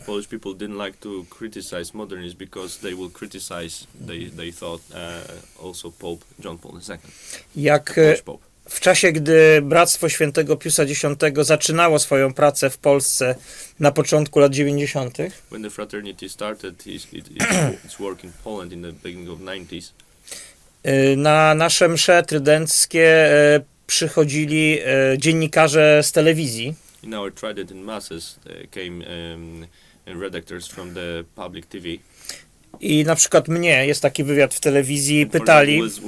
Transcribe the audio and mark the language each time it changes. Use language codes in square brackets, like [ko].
[en] Polish people didn't like to criticize modernism because they will criticize, they thought, also Pope John Paul II. [pl] Jak [en] Polish Pope. [pl] w czasie, gdy Bractwo Świętego Piusa X zaczynało swoją pracę w Polsce na początku lat 90., [en] When the fraternity started its work in Poland in the beginning of 90s, [pl] na nasze msze trydenckie przychodzili dziennikarze z telewizji. [en] in our Trident masses came redactors from the public TV. [pl] I na przykład mnie, jest taki wywiad w telewizji, pytali,